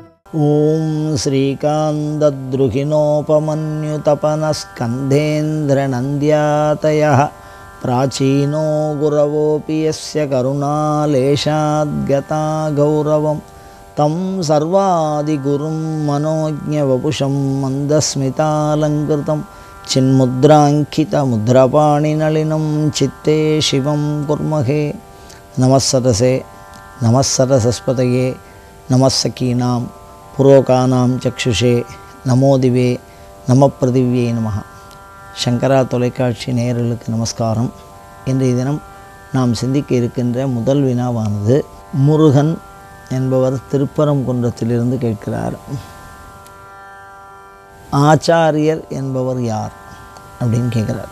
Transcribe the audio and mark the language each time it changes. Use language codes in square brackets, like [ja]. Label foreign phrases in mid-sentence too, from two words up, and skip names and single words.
[sa] ॐ श्रीकान्तद्रुहिणोपमन्युतपनस्कन्धेन्द्रनन्द्यातयः प्राचीनो गुरवोऽपि यस्य करुणालेशाद्गता गौरवं तं सर्वादिगुरुं मनोज्ञवपुषं मन्दस्मितालङ्कृतं चिन्मुद्राङ्कितमुद्रपाणिनलिनं चित्ते शिवं कुर्महे। नमस्सरसे नमस्सरसस्पतये नमस्सकीनां पुरोकानां चक्षुषे नमोदिवे नमःपृथिव्यै नमः. [ta] சங்கரா தொலைக்காட்சி நேயர்களுக்கு நமஸ்காரம். இன்றைய தினம் நாம் சிந்திக்க இருக்கின்ற முதல் வினாவானது, முருகன் என்பவர் திருப்பரங்குன்றத்திலிருந்து கேட்கிறார். ஆச்சாரியர் என்பவர் யார் அப்படின்னு கேட்குறார்.